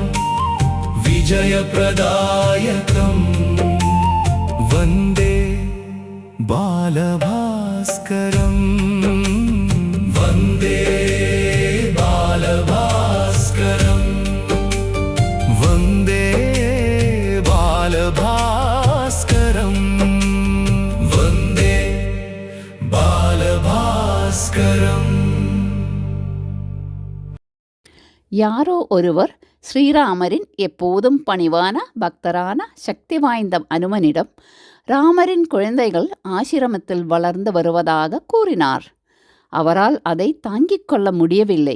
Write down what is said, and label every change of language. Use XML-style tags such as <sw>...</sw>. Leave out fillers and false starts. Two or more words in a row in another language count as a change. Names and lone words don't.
<sa>विजयप्रदायकं वन्दे बालभास्करम् वन्दे बालभास्करम् वन्दे बालभास्करम् वन्दे बालभास्करम्</sa> <ta>யாரோ ஒருவர் ஸ்ரீராமரின் எப்போதும் பணிவான பக்தரான சக்தி வாய்ந்த அனுமனிடம் ராமரின் குழந்தைகள் ஆசிரமத்தில் வளர்ந்து வருவதாக கூறினார். அவரால் அதை தாங்கிக் கொள்ள முடியவில்லை.</ta>